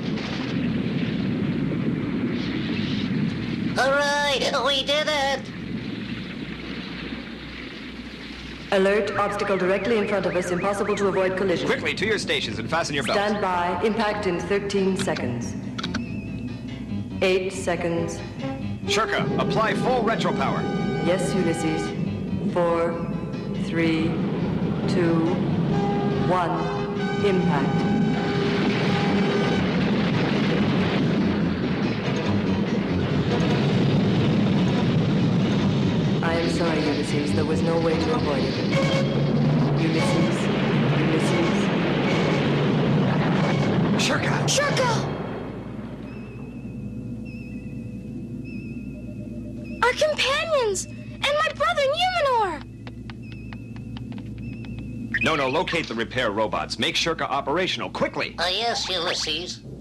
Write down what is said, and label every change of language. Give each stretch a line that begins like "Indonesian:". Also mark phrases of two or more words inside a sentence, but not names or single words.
English: All right, we did it! Alert, obstacle directly in front of us, impossible to avoid collision. Quickly, to your stations and fasten your belts. Stand by, impact in 13 seconds. 8 seconds. Ge.e.K.e.R, apply full retro power. Yes, Ulysses. 4, 3, 2, 1. Impact. I am sorry, Ulysses. There was no way to avoid it. Ulysses. Ge.e.K.e.R! Ge.e.K.e.R! Our companions! And my brother, Inhumanor! No, locate the repair robots. Make Ge.e.K.e.R operational, quickly! Yes, Ulysses.